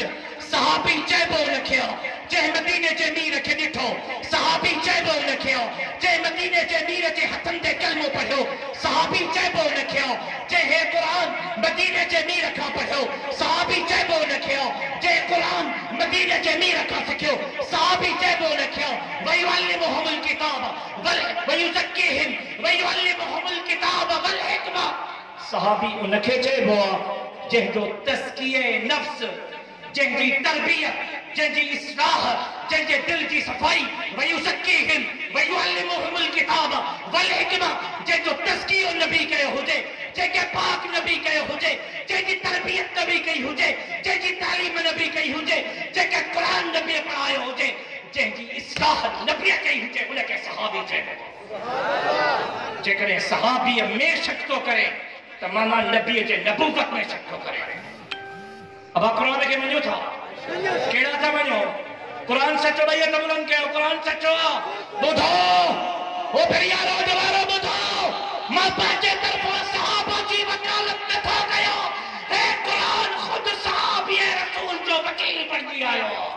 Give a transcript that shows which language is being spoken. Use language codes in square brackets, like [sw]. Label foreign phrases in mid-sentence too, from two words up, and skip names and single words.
[sd] सहाबी चइबो उनखे जंहिं मदीने जे मीर खे ॾिठो, सहाबी चइबो उनखे जंहिं मदीने जे मीर जे हथनि ते कलमो पढ़ियो, सहाबी चइबो उनखे जंहिं क़ुरान मदीने जे मीर खां पढ़ियो, सहाबी चइबो उनखे जंहिं क़ुरान मदीने जे मीर खां सिखियो, सहाबी चइबो उनखे [ar] ويعلمهم الكتاب ويزكيهم ويعلمهم الكتاب والحكمة. [sd] सहाबी उनखे चइबो आहे जंहिंजो तज़किये नफ्स, जंहिंजी तरबियत, जंहिंजी इस्लाह, जंहिंजे दिल जी सफ़ाई, [ar] ويزكيهم ويعلمهم الكتاب والحكمة, [sd] जंहिंजो तज़कियो नबी कयो हुजे, जंहिंखे पाक नबी कयो हुजे, जंहिंजी तरबियत नबी कई हुजे, जंहिंजी तालीम नबी कई हुजे, जंहिंखे क़ुरान नबी पढ़ायो हुजे, जंहिंजी इस्लाह नबी कई हुजे, उनखे सहाबी चइबो। जेकॾहिं सहाबीअ में शक थो करे त माना नबीअ जे नबूवत में शक थो करे। अब कुरान के मञो था, केड़ा था मञो? कुरान सचो भई त बुलंद कयो, कुरान सचो आहे। ॿुधो ओ यारो जवारो ॿुधो, मां पंहिंजे तरफ़ां सहाबा जी वकालत नथो कयो, हे कुरान खुद सहाबी रसूल जो वकील बणजी आयो।